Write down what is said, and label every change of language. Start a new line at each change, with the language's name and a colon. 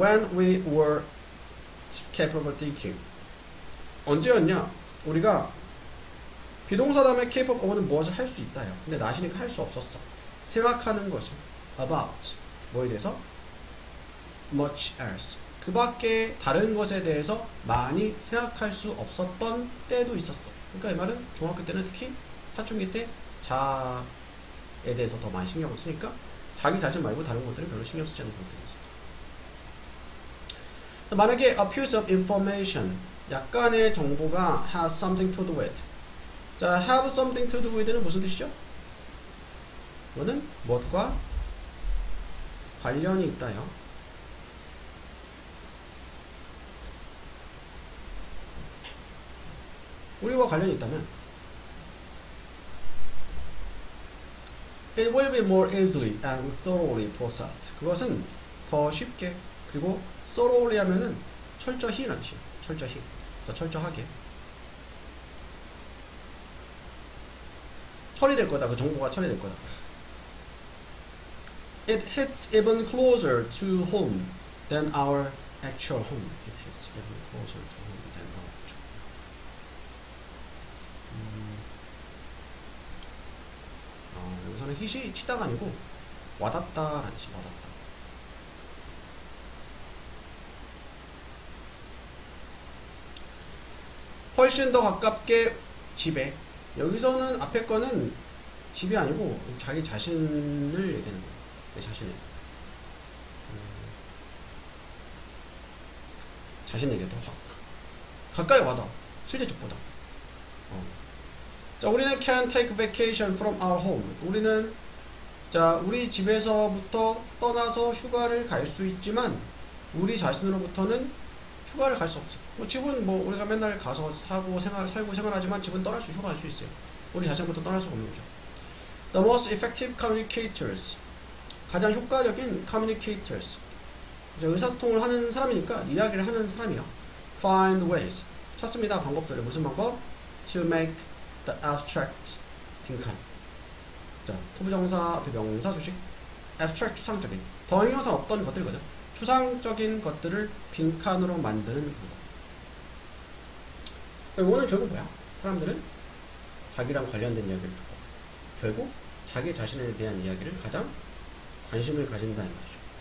English: When we were capable of thinking.
Korean: 언제였냐? 우리가 비동사 다음에 capable of는 무엇을 할 수 있다요. 근데 나시니까 할 수 없었어. 생각하는 것을 about 뭐에 대해서?
English: much else.
Korean: 그 밖에 다른 것에 대해서 많이 생각할 수 없었던 때도 있었어. 그러니까 이 말은 중학교 때는 특히 사춘기 때 자에 대해서 더 많이 신경을 쓰니까 자기 자신 말고 다른 것들은 별로 신경 쓰지 않는 것들이 있었어. 만약에
English: a piece of information,
Korean: 약간의 정보가
English: has something to do with.
Korean: 자,
English: have something to do with
Korean: 는 무슨 뜻이죠? 이거는 무엇과 관련이 있다요. 우리와 관련이 있다면
English: it will be more easily and thoroughly processed.
Korean: 그것은 더 쉽게 그리고 thoroughly 하면은 철저히라는 뜻이에요. 철저히. 더 철저하게. 처리될 거다. 그 정보가 처리될 거다.
English: It hits even closer to home than our actual home. It hits even closer to home than our actual home.
Korean: 여기서는 hit이 치다가 아니고 와닿다라는 뜻이 와닿다. 훨씬 더 가깝게 집에. 여기서는 앞에 거는 집이 아니고 자기 자신을 얘기하는 거예요. 내 자신을. 자신에게 더 가까이 와닿아. 실제적보다. 자, 우리는
English: can take vacation from our home.
Korean: 우리는 자, 우리 집에서부터 떠나서 휴가를 갈 수 있지만 우리 자신으로부터는 휴가를 갈 수 없어. 뭐 집은 뭐 우리가 맨날 가서 살고 생활하지만 집은 휴가할 수 있어요. 우리 자신부터 떠날 수가 없는 거죠.
English: The most effective communicators.
Korean: 가장 효과적인 communicators. 의사소통을 하는 사람이니까 이야기를 하는 사람이요.
English: Find ways.
Korean: 찾습니다. 방법들을. 무슨 방법?
English: To make the abstract 빈칸.
Korean: 자, 투부정사, 비명사, 수식. abstract 추상적인. 더 형용사 없던 것들이거든. 추상적인 것들을 빈칸으로 만드는 방법. 이거는 결국 뭐야? 사람들은 자기랑 관련된 이야기를 듣고 결국 자기 자신에 대한 이야기를 가장 관심을 가진다는 말이죠.